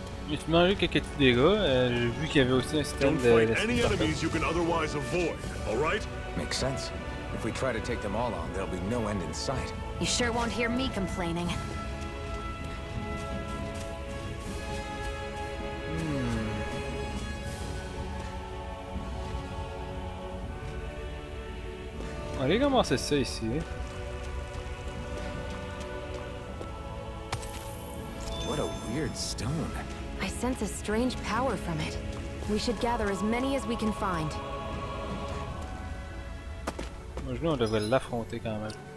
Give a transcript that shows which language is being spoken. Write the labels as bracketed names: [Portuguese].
[French] J'ai mangé quelques petits dégâts. J'ai vu qu'il y avait aussi un système [English] Don't [French] de. [English] fight any enemies you can otherwise avoid. All right? Makes sense. If we try to take them all on, there'll be no end in sight. You sure won't hear me complaining. [French] On va commencer ça ici. [English] What a weird stone. I sense a strange power from it. We should gather as many as we can find. [French] Moi, je dis on devrait l'affronter quand même.